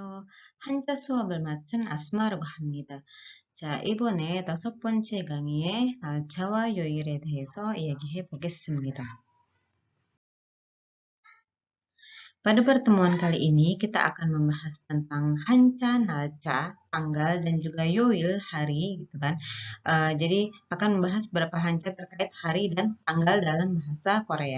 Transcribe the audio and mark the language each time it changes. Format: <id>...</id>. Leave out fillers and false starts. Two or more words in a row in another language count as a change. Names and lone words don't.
<ko>한자 수업을 맡은 아스마라고 합니다. 자, 이번에 5번째 강의의 날짜와 요일에 대해서 이야기해 보겠습니다.</ko> <id>Pada pertemuan kali ini kita akan membahas tentang</id> <ko>한자, 날짜,</ko> <id>tanggal, dan juga yoil, hari, gitu kan. Jadi akan membahas beberapa hanca terkait hari dan tanggal dalam bahasa Korea.</id>